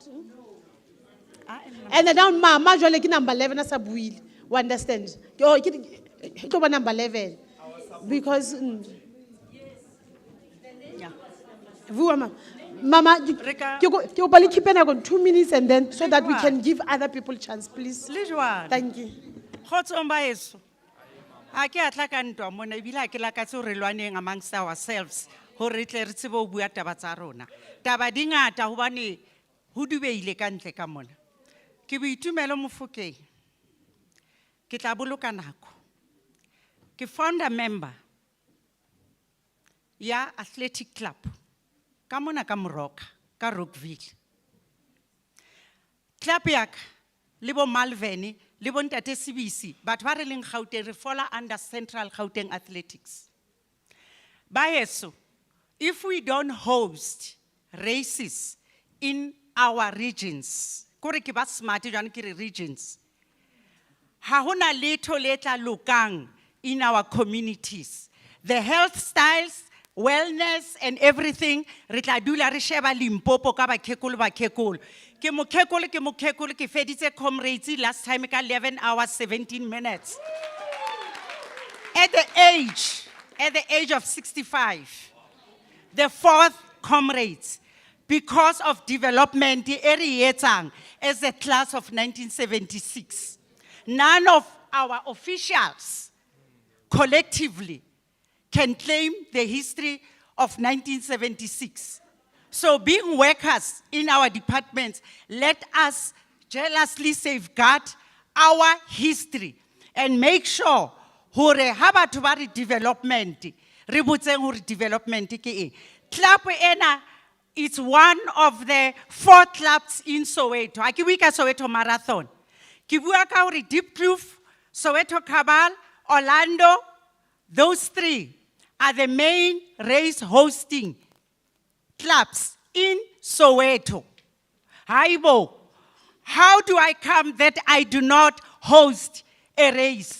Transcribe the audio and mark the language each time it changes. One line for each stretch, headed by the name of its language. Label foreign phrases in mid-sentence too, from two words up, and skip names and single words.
English: And then now, majorly number 11 as a buil. We understand? Number 11 because. Vua, Mama, you probably keep on 2 minutes and then so that we can give other people chance, please.
Southern Sotho: Le jwalo.
English: Thank you.
Southern Sotho: Kgotsong baeso. Ha ke a tla ka ntwa mona ebile ha ke lakatse hore re lwaneng
English: amongst ourselves
Southern Sotho: hore re tle re tsebe ho bua taba tsa rona. Taba di ngata hobane ho dubeile ka ntle ka mona. Ke boitumelo Mofokeng. Ke tla boloka nako. Ke
English: founder member
Southern Sotho: ya
English: athletic club
Southern Sotho: ka mona ka Moroka ka Rockville. Club yak le bo Malveni le bo Ntate Sibisi batho ba re leng Gauteng re
English: fall under
Southern Sotho: Central Gauteng Athletics.
English: Baeso, if we don't host races in our regions,
Southern Sotho: kore ke ba smart jwang ke re regions, ha hona letho le tla lokang
English: in our communities. The health styles, wellness and everything,
Southern Sotho: re tla dula re sheba Limpopo ka bakhekolo. Ke mokhekolo ke feditse comrades
English: last time
Southern Sotho: ka
English: 11 hours 17 minutes. At the age of 65, the fourth comrades, because of development as a class of 1976, none of our officials collectively can claim the history of 1976. So being workers in our departments, let us jealously safeguard our history and make sure
Southern Sotho: hore ha batho ba re development, re botseng hore development ke eng. Club ena,
English: it's one of the 4 clubs in Soweto.
Southern Sotho: Ha ke bua ka Soweto Marathon. Ke bua ka hore Deep Kloof, Soweto Cabal, Orlando,
English: those 3 are the main race hosting clubs in Soweto. Haibo, how do I come that I do not host a race?